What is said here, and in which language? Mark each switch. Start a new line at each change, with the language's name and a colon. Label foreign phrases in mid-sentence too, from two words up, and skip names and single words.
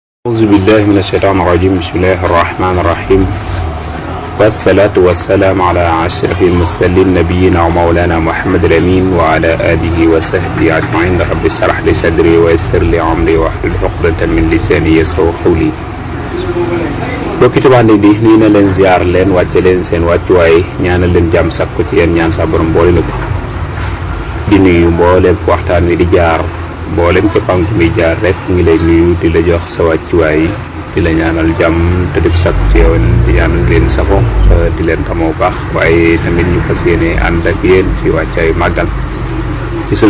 Arabic: أعوذ بالله من الشيطان الرجيم بسم الله الرحمن الرحيم والصلاة والسلام على أشرف المرسلين نبينا ومولانا محمد الأمين وعلى آله وصحبه أجمعين رب اشرح لي صدري ويسر لي أمري واحلل عقدة من لساني يفقهوا قولي
Wolof: bokki tubaande bi nuyu na leen ziar leen wàcce leen seen wàccuwaay ñaanal leen jàmm sakku ci yéen ñaan sa borom boole na ko di nuyu mbooleem waxtaan wi di jaar mboolem ci pank mi jaar rek ngi lay nuyu di la jox sa wàccuwaay di la ñaanal jàmm te di sakku ci yow di ñaanal leen safo di leen tamoo baax waaye tamit ñu fas yéene ànd ak yéen ci wàccaayu màggal ci sunu